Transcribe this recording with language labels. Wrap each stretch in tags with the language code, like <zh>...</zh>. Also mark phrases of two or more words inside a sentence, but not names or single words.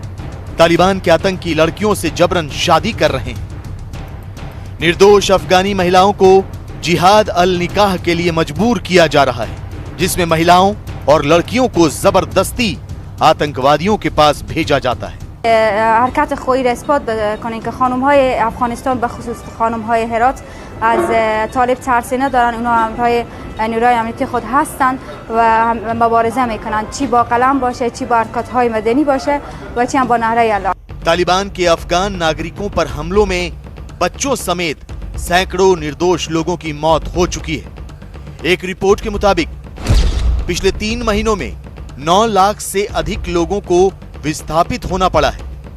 <hi>तालिबान के आतंकी लड़कियों से जबरन शादी कर रहे हैं। निर्दोष अफगानी महिलाओं को</hi> <ar>جهاد النكاح</ar> <hi>के लिए मजबूर किया जा रहा है, जिसमें महिलाओं और लड़कियों को जबरदस्ती आतंकवादियों के पास भेजा जाता है।</hi> <fa>حرکت خواهی را اثبات کنید که خانم‌های افغانستان به خصوص خانم‌های هرات از طالب ترسینه دارن. اونا همراه نیروهای امنیتی خود هستند و مبارزه میکنن، چی با قلم باشه، چی با حرکت‌های مدنی باشه و چی هم با نعره الله.</fa> <hi>तालिबान के अफगान नागरिकों पर हमलों में बच्चों समेत सैकड़ों निर्दोष लोगों की मौत हो चुकी है। एक रिपोर्ट के मुताबिक पिछले 3 महीनों में 9 लाख से अधिक लोगों को विस्थापित होना पड़ा है।</hi>